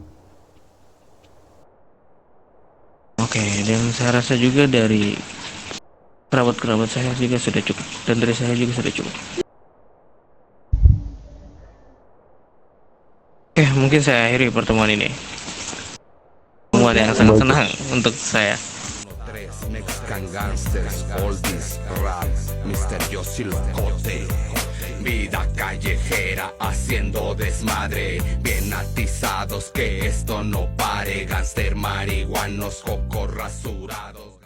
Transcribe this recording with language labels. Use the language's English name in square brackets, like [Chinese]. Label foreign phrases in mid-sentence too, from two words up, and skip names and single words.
[Indonesian] Oke, dan saya rasa juga dari kerabat-kerabat saya juga sudah cukup, dan dari saya juga sudah cukup. Oke, mungkin saya akhiri pertemuan ini. Pertemuan yang sangat senang untuk saya. [English] Tres Mexican gangsters, oldies, rap, [Spanish] misterioso locote. Vida callejera haciendo desmadre, bien atizados que esto no pare. Gangster marihuanos, cocos rasurados.